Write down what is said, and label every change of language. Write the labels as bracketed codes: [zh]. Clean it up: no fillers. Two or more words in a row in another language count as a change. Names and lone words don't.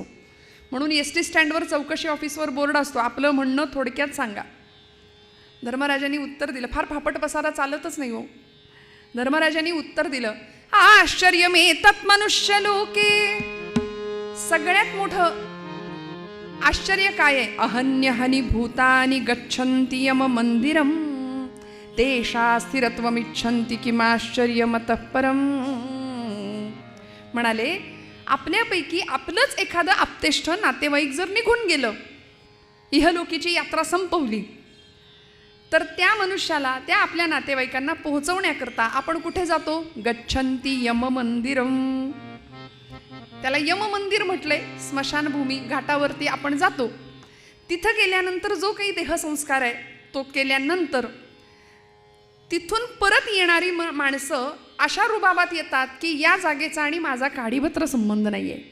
[mr] म्हणून एसटी स्टँडवर चौकशी ऑफिसवर बोर्ड असतो, आपलं म्हणणं थोडक्यात सांगा. धर्मराजांनी उत्तर दिलं. फार फापट पसारा चालतच नाही हो. धर्मराजांनी उत्तर दिलं, [sa] आश्चर्यमेतत् मनुष्य लोके. [mr] सगळ्यात मोठं आश्चर्य काय आहे? [sa] अहन्यहनि भूतानि गच्छन्ति यम मंदिरम तेषा स्थिरत्वमिच्छन्ति किमाश्चर्यमतः परम. [mr] म्हणाले, आपल्यापैकी आपलंच एखादं आप्तेष्ठ नातेवाईक जर निघून गेलं, इहलोकीची यात्रा संपवली, तर त्या मनुष्याला, त्या आपल्या नातेवाईकांना पोहोचवण्याकरता आपण कुठे जातो? [sa] गच्छन्ति यम मंदिरम. [mr] त्याला यम मंदिर म्हटलंय. स्मशानभूमी, घाटावरती आपण जातो. तिथं गेल्यानंतर जो काही देहसंस्कार आहे तो केल्यानंतर तिथून परत येणारी माणसं अशा रुबाबात येतात की या जागेचा आणि माझा काडीभत्र संबंध नाही आहे.